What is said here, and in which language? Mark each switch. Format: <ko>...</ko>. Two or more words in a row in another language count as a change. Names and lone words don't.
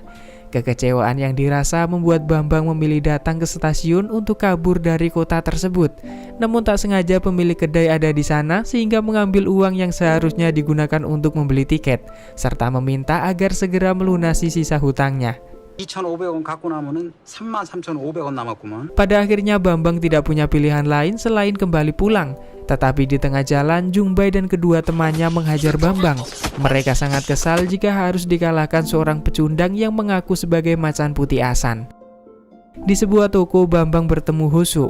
<id>Kekecewaan yang dirasa membuat Bambang memilih datang ke stasiun untuk kabur dari kota tersebut. Namun tak sengaja pemilik kedai ada di sana sehingga mengambil uang yang seharusnya digunakan untuk membeli tiket, serta meminta agar segera melunasi sisa hutangnya.</id> <ko>2,500원 갖고 나면은 33,500원 남았구만.</ko> <id>Pada akhirnya Bambang tidak punya pilihan lain selain kembali pulang. Tetapi di tengah jalan, Jungbae dan kedua temannya menghajar Bambang. Mereka sangat kesal jika harus dikalahkan seorang pecundang yang mengaku sebagai Macan Putih Asan. Di sebuah toko, Bambang bertemu Hosu.</id>